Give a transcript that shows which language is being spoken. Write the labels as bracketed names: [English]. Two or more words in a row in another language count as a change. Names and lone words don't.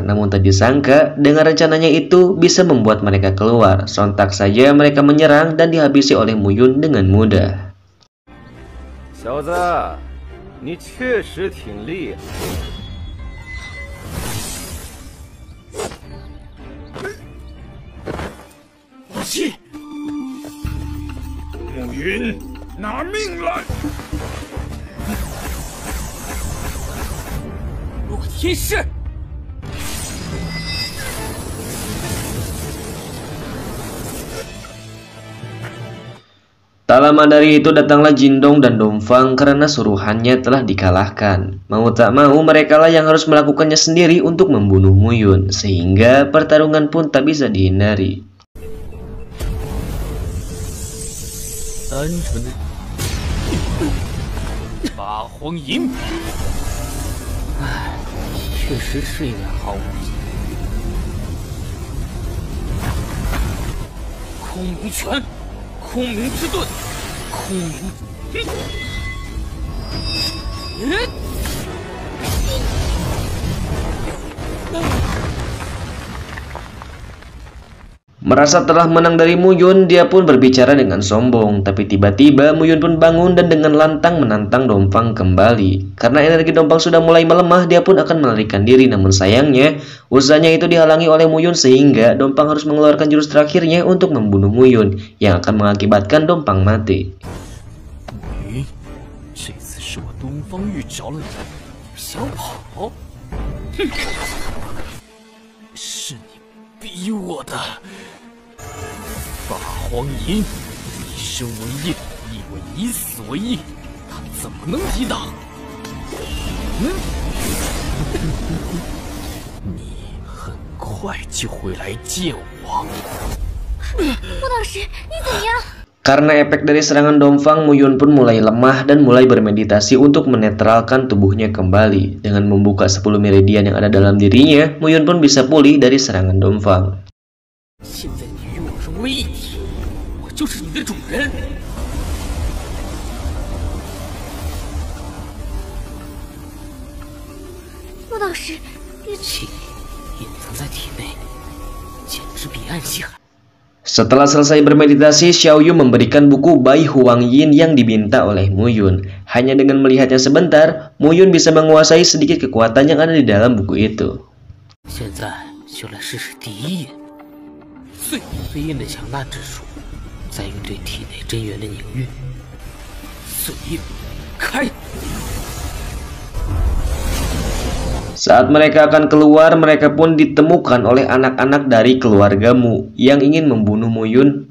[Indonesian] Namun tak disangka, dengan rencananya itu bisa membuat mereka keluar. Sontak saja mereka menyerang dan dihabisi oleh Muyun dengan mudah. [Chinese] 小子，你确实挺厉害。我去，暮云。拿命来！落天使， [Indonesian] Tak lama dari itu datanglah Jindong dan Dongfang karena suruhannya telah dikalahkan. Mau tak mau mereka lah yang harus melakukannya sendiri untuk membunuh Muyun, sehingga pertarungan pun tak bisa dihindari. [Chinese] 单纯的八荒银，唉，确实是一面好武器。空明拳，空明之盾，空明， [Indonesian] Merasa telah menang dari Muyun, dia pun berbicara dengan sombong. Tapi tiba-tiba Muyun pun bangun dan dengan lantang menantang Dongfang kembali. Karena energi Dongfang sudah mulai melemah, dia pun akan melarikan diri. Namun sayangnya, usahanya itu dihalangi oleh Muyun sehingga Dongfang harus mengeluarkan jurus terakhirnya untuk membunuh Muyun, yang akan mengakibatkan Dongfang mati. [Chinese] 你这次是我东方玉找了你，小跑，哼，是你逼我的。八荒银，一生为业，亦为以死为义，他怎么能抵挡？你很快就会来见我。穆老师，你怎么样？ [Indonesian] Karena efek dari serangan Dongfang, Muyun pun mulai lemah dan mulai bermeditasi untuk menetralkan tubuhnya kembali. Dengan membuka 10 meridian yang ada dalam dirinya, Muyun pun bisa pulih dari serangan Dongfang. [Chinese] 现在你与我融为一体，我就是你的主人。穆老师，气隐藏在体内，简直比暗器还。 [Indonesian] Setelah selesai bermeditasi, Xiaoyu memberikan buku Bai Huang Yin yang diminta oleh Muyun. Hanya dengan melihatnya sebentar, Muyun bisa menguasai sedikit kekuatan yang ada di dalam buku itu. [Chinese] 现在就来试试第一印，最飞印的强大之术，再用对体内真元的凝聚。碎印开。 [Indonesian] Saat mereka akan keluar, mereka pun ditemukan oleh anak-anak dari keluarga Mu yang ingin membunuh Muyun.